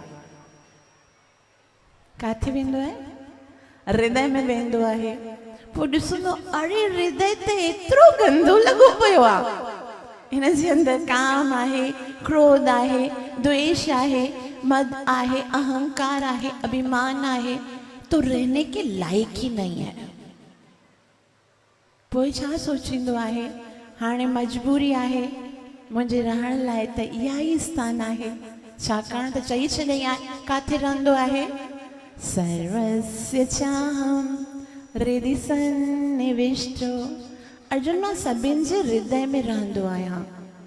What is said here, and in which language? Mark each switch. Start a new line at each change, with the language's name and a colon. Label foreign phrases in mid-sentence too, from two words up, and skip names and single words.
Sindhi: काथे वेंदो आहे? हृदय में वेंदो आहे। पोइ ॾिसंदो, अरे हृदय ते एतिरो गंदो लॻो पियो आहे, हिन जे अंदर काम आहे, क्रोध आहे, द्वेष आहे, मद आहे, अहंकार आहे, अभिमान आहे,
Hindi: तो रहने के लायक ही नहीं है।
Sindhi: पोइ छा सोचींदो आहे, हाणे मजबूरी आहे, मुंहिंजे रहण लाइ त इहा ई स्थान आहे। छाकाणि त चई छॾई आहे, काथे रहंदो आहे?
Sanskrit: सर्वस्य चाहं हृदि सन्निविष्टो।
Sindhi: अर्जुन, मां सभिनि जे हृदय में रहंदो आहियां।